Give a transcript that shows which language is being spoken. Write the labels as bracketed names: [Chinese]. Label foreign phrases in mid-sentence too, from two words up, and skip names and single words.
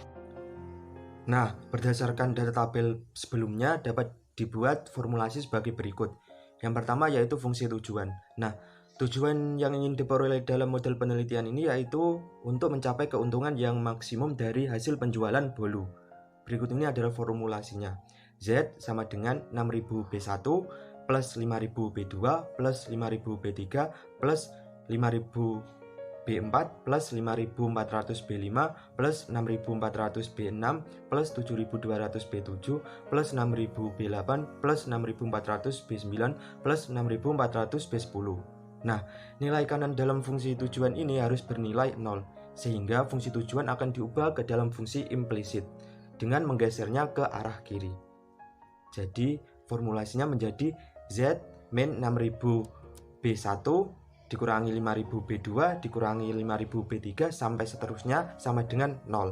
[Indonesian] Nah, berdasarkan data tabel sebelumnya dapat dibuat formulasi sebagai berikut. Yang pertama yaitu fungsi tujuan. Nah, tujuan yang ingin diperoleh dalam model penelitian ini yaitu untuk mencapai keuntungan yang maksimum dari hasil penjualan bolu. Berikut ini adalah formulasinya. Z sama dengan 6000 B1 plus 5000 B2 plus 5000 B3 plus 5000 B4 plus 5400 B5 plus 6400 B6 plus 7200 B7 plus 6000 B8 plus 6400 B9 plus 6400 B10. Nah, nilai kanan dalam fungsi tujuan ini harus bernilai 0, sehingga fungsi tujuan akan diubah ke dalam fungsi implisit dengan menggesernya ke arah kiri. Jadi formulasinya menjadi Z min 6000 B1 dikurangi 5000 B2 dikurangi 5000 B3 sampai seterusnya sama dengan 0.